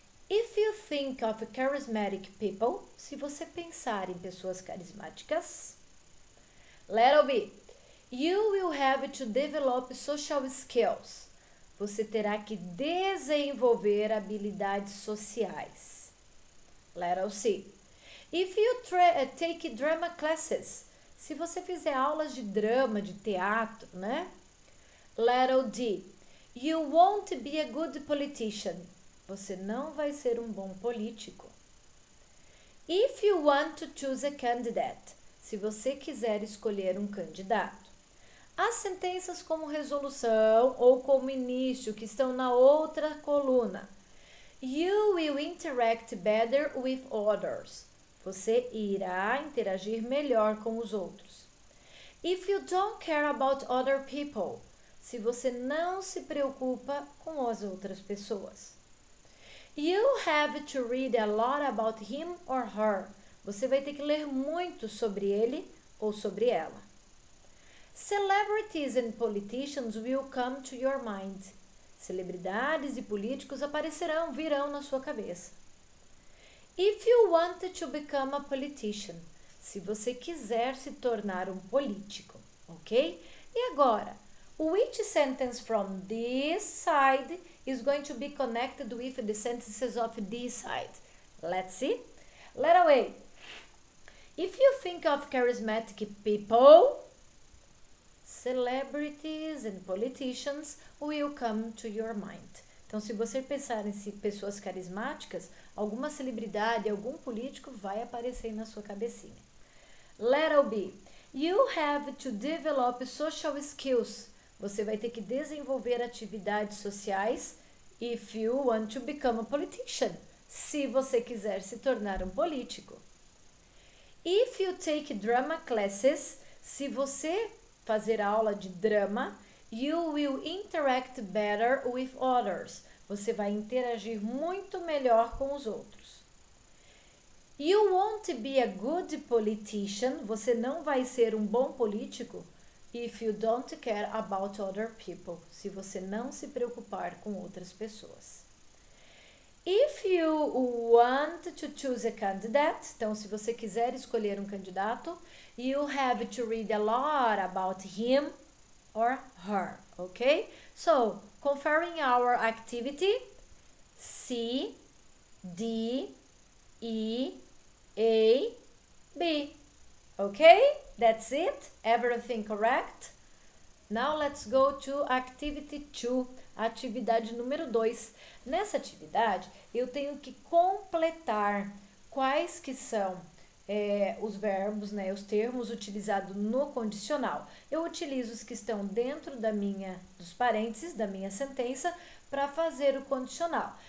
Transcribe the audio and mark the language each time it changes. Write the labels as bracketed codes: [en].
[en] If you think of charismatic people, [pt] se você pensar em pessoas carismáticas, [en] letter B, you will have to develop social skills. [pt] Você terá que desenvolver habilidades sociais. [en] Letter C, if you take drama classes, [pt] se você fizer aulas de drama, de teatro, né? [en] Letter D, you won't be a good politician. [pt] Você não vai ser um bom político. [en] If you want to choose a candidate, [pt] se você quiser escolher um candidato. As sentenças como resolução ou como início, que estão na outra coluna. [en] You will interact better with others. [pt] Você irá interagir melhor com os outros. [en] If you don't care about other people, [pt] se você não se preocupa com as outras pessoas. [en] You have to read a lot about him or her. [pt] Você vai ter que ler muito sobre ele ou sobre ela. [en] Celebrities and politicians will come to your mind. [pt] Celebridades e políticos aparecerão, virão na sua cabeça. [en] If you want to become a politician, [pt] se você quiser se tornar um político, [en] ok? [pt] E agora, [en] which sentence from this side is going to be connected with the sentences of this side? Let's see. Letter A. If you think of charismatic people, celebrities and politicians will come to your mind. [pt] Então, se você pensar em pessoas carismáticas, alguma celebridade, algum político vai aparecer na sua cabecinha. Letter B. [en] You have to develop social skills. [pt] Você vai ter que desenvolver atividades sociais [en] if you want to become a politician. [pt] Se você quiser se tornar um político. [en] If you take drama classes, [pt] se você fazer aula de drama, [en] you will interact better with others. [pt] Você vai interagir muito melhor com os outros. [en] You won't be a good politician. [pt] Você não vai ser um bom político [en] if you don't care about other people. [pt] Se você não se preocupar com outras pessoas. [en] If you want to choose a candidate, [pt] então se você quiser escolher um candidato, [en] you have to read a lot about him or her, okay? So, comparing our activity, C, D, E, A, B, okay? That's it, everything correct? Now let's go to activity 2, [pt] atividade número 2. Nessa atividade, eu tenho que completar quais que são os verbos, né, os termos utilizados no condicional. Eu utilizo os que estão dentro dos parênteses da minha sentença para fazer o condicional.